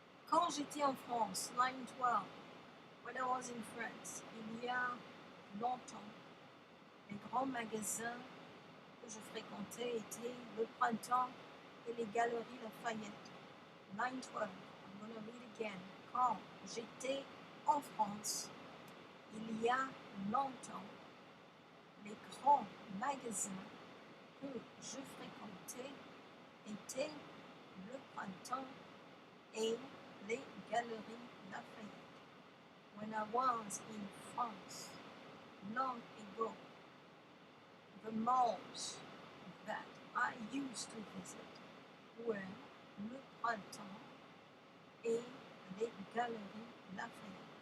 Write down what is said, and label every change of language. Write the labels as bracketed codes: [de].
[fr] Quand j'étais en France, [en] line 12, when I was in France, [fr] il y a longtemps, les grands magasins que je fréquentais étaient le Printemps et les Galeries Lafayette. [en] Line 12, I'm going to read again. [fr] Quand j'étais en France, il y a longtemps, les grands magasins que je fréquentais étaient le Printemps et les Galeries Lafayette. [en] When I was in France, long ago, the malls that I used to visit were le Printemps et les Galeries Lafayette.